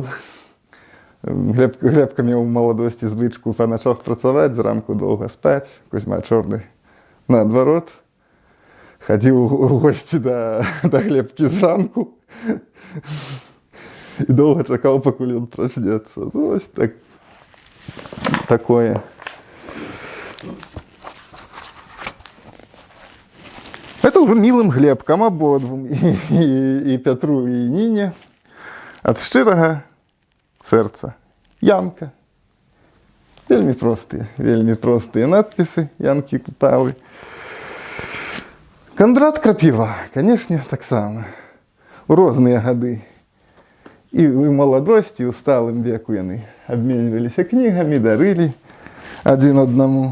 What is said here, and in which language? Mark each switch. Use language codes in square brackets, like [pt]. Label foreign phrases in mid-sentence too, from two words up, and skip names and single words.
[be] Глебка меў у маладосці звычку па начах працаваць, зранку доўга спаць. Кузьма Чорны наадварот. Хадзіў у госці да Глебкі зранку. І доўга чакаў, пакуль ён прачнецца. Вось такое. [ru] Это уже милым Глебкам ободвум, и Петру, и Нине. [be] От шчырага сэрца. Янка. Вельмі простыя надпісы Янкі Купалы. Кандрат Крапіва, канешне, таксама. У розныя гады. І ў маладосці, і ў сталым веку яны абменьваліся кнігамі, дарылі адзін аднаму.